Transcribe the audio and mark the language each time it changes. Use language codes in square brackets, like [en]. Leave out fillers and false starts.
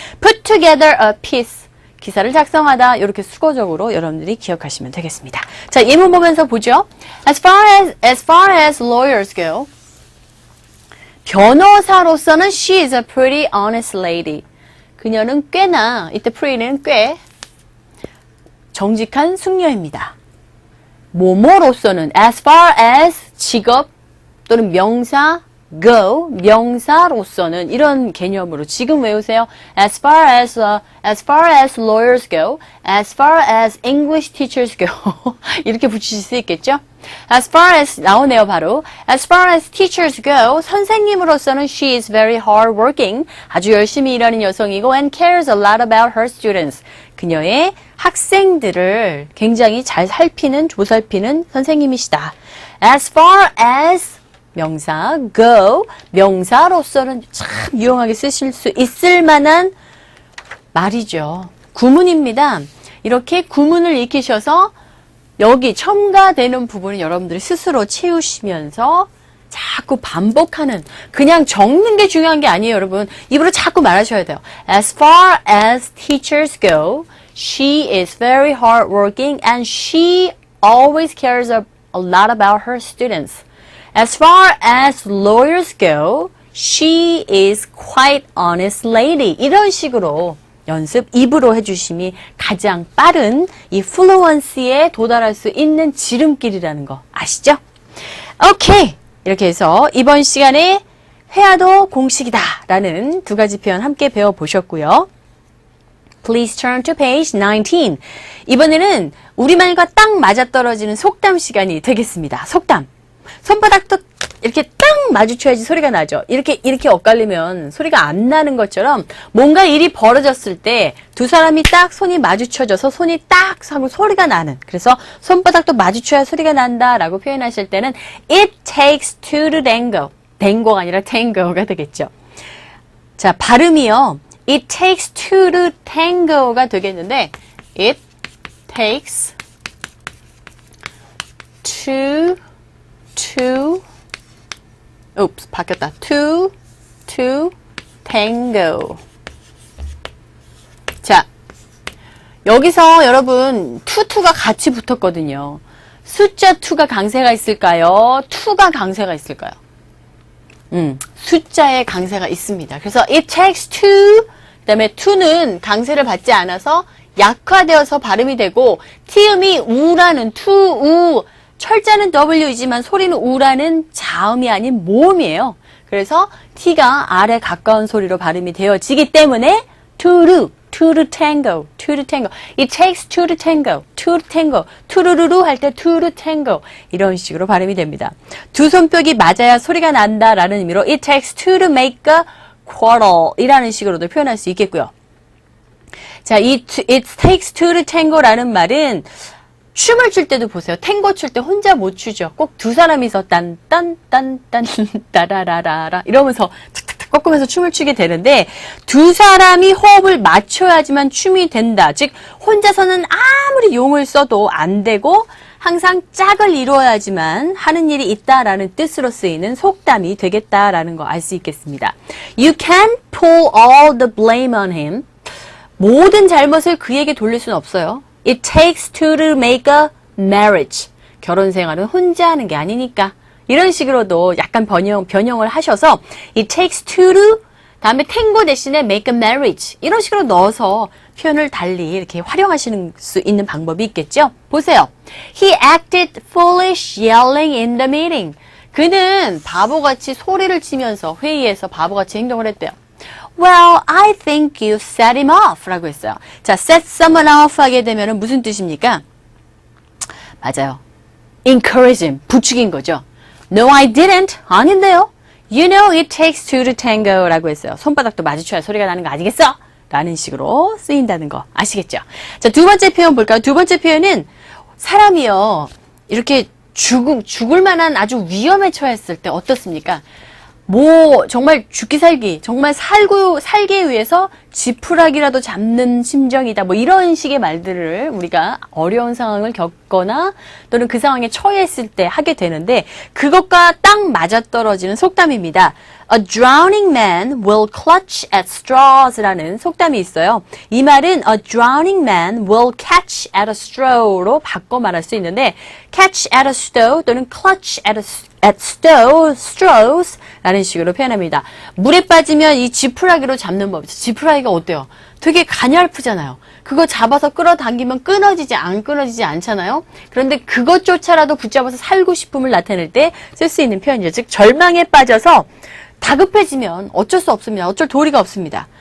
[en] Put together a piece [ko] 기사를 작성하다 이렇게 수거적으로 여러분들이 기억하시면 되겠습니다. 자, 예문 보면서 보죠. [en] As far as lawyers go, [ko] 변호사로서는 [en] she is a pretty honest lady. [ko] 그녀는 꽤나 이때 pretty는 꽤 정직한 숙녀입니다. 뭐뭐로서는 as far as 직업 또는 명사 go 명사로서는 이런 개념으로 지금 외우세요. [en] As far as lawyers go, as far as English teachers go [ko] 이렇게 붙이실 수 있겠죠? [en] As far as [ko] 나오네요 바로. [en] As far as teachers go, [ko] 선생님으로서는 [en] she is very hardworking. [ko] 아주 열심히 일하는 여성이고 [en] and cares a lot about her students. [ko] 그녀의 학생들을 굉장히 잘 조살피는 선생님이시다. As far as 명사 go 명사로서는 참 유용하게 쓰실 수 있을 만한 말이죠. 구문입니다. 이렇게 구문을 익히셔서 여기 첨가되는 부분을 여러분들이 스스로 채우시면서 자꾸 반복하는 그냥 적는 게 중요한 게 아니에요. 여러분 입으로 자꾸 말하셔야 돼요. [en] As far as teachers go, she is very hardworking and she always cares a lot about her students. As far as lawyers go, she is quite honest lady. [ko] 이런 식으로 연습 입으로 해주심이 가장 빠른 이 플루언시에 도달할 수 있는 지름길이라는 거 아시죠? 오케이. 이렇게 해서 이번 시간에 회화도 공식이다 라는 두 가지 표현 함께 배워보셨고요. [en] Please turn to page 19. [ko] 이번에는 우리말과 딱 맞아떨어지는 속담 시간이 되겠습니다. 속담. 손바닥도 이렇게 딱 마주쳐야지 소리가 나죠. 이렇게 엇갈리면 소리가 안 나는 것처럼 뭔가 일이 벌어졌을 때 두 사람이 딱 손이 마주쳐져서 손이 딱 하고 소리가 나는. 그래서 손바닥도 마주쳐야 소리가 난다라고 표현하실 때는 [en] It takes two to tango. [ko] tango가 아니라 tango가 되겠죠. 자, 발음이요. [en] It takes two to tango [ko] 가 되겠는데 [en] It takes two [ko] 바뀌었다. [en] to tango. [ko] 자, 여기서 여러분 to가 같이 붙었거든요. 숫자 2가 강세가 있을까요? 2가 강세가 있을까요? 숫자의 강세가 있습니다. 그래서 [en] it takes two, [ko] 그 다음에 to는 강세를 받지 않아서 약화되어서 발음이 되고 t음이 우라는 to, 우, 철자는 W이지만 소리는 우라는 자음이 아닌 모음이에요. 그래서 T가 R에 가까운 소리로 발음이 되어지기 때문에 [en] to to tango, to tango. It takes two to tango, two to tango. [ko] 투루루루 할 때 [en] two to tango. [ko] 이런 식으로 발음이 됩니다. 두 손뼉이 맞아야 소리가 난다라는 의미로 [en] it takes two to make a quarrel [ko] 이라는 식으로도 표현할 수 있겠고요. 자, it takes two to tango라는 말은 춤을 출 때도 보세요. 탱고 출 때 혼자 못 추죠. 꼭 두 사람이서 딴딴딴딴 따라라라라 이러면서 탁탁탁 꺾으면서 춤을 추게 되는데 두 사람이 호흡을 맞춰야지만 춤이 된다. 즉 혼자서는 아무리 용을 써도 안 되고 항상 짝을 이루어야지만 하는 일이 있다라는 뜻으로 쓰이는 속담이 되겠다라는 거 알 수 있겠습니다. [en] You can't pull all the blame on him. [ko] 모든 잘못을 그에게 돌릴 수는 없어요. [en] It takes two to make a marriage. [ko] 결혼 생활은 혼자 하는 게 아니니까. 이런 식으로도 약간 변형을 하셔서 [en] it takes two to [ko] 다음에 탱고 대신에 [en] make a marriage. [ko] 이런 식으로 넣어서 표현을 달리 이렇게 활용하시는 수 있는 방법이 있겠죠? 보세요. [en] He acted foolish yelling in the meeting. [ko] 그는 바보같이 소리를 치면서 회의에서 바보같이 행동을 했대요. [en] Well, I think you set him off [ko] 라고 했어요. 자, set someone off 하게 되면 무슨 뜻입니까? 맞아요. [en] encourage him, [ko] 부추긴 거죠. [en] No, I didn't. [ko] 아닌데요. [en] You know it takes two to tango [ko] 라고 했어요. 손바닥도 마주쳐야 소리가 나는 거 아니겠어? 라는 식으로 쓰인다는 거 아시겠죠? 자, 두 번째 표현 볼까요? 두 번째 표현은 사람이요. 이렇게 죽을 만한 아주 위험에 처했을 때 어떻습니까? 정말 죽기 살기, 정말 살기 위해서 지푸라기라도 잡는 심정이다. 이런 식의 말들을 우리가 어려운 상황을 겪거나 또는 그 상황에 처했을 때 하게 되는데 그것과 딱 맞아떨어지는 속담입니다. [en] A drowning man will clutch at straws [ko] 라는 속담이 있어요. 이 말은 [en] a drowning man will catch at a straw [ko] 로 바꿔 말할 수 있는데 [en] catch at a straw [ko] 또는 [en] clutch at straws [ko] 라는 식으로 표현합니다. 물에 빠지면 이 지푸라기로 잡는 법이죠. 지푸라기가 어때요? 되게 가냘프잖아요. 그거 잡아서 끌어당기면 안 끊어지지 않잖아요. 그런데 그것조차라도 붙잡아서 살고 싶음을 나타낼 때 쓸 수 있는 표현이죠. 즉 절망에 빠져서 다급해지면 어쩔 수 없습니다. 어쩔 도리가 없습니다.